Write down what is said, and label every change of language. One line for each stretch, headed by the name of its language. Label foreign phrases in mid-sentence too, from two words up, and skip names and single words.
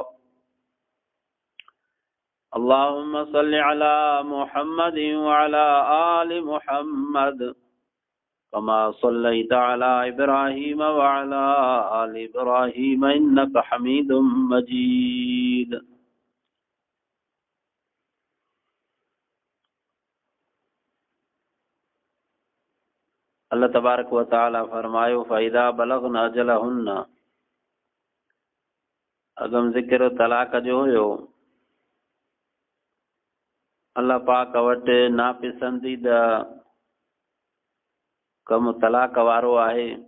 Arabic: اللهم صل على محمد وعلى آل محمد كما صليت على إبراهيم وعلى آل إبراهيم إنك حميد مجيد
Sindhi: अल्लाह
Arabic: تبارك وتعالى
Sindhi: फरमायो
Arabic: فإذا بلغن أجلهن
Sindhi: अगम ज़िक्र तलाक जो हुयो अल्लाह पाक वटि नापसंदीदा कम तलाक वारो आहे।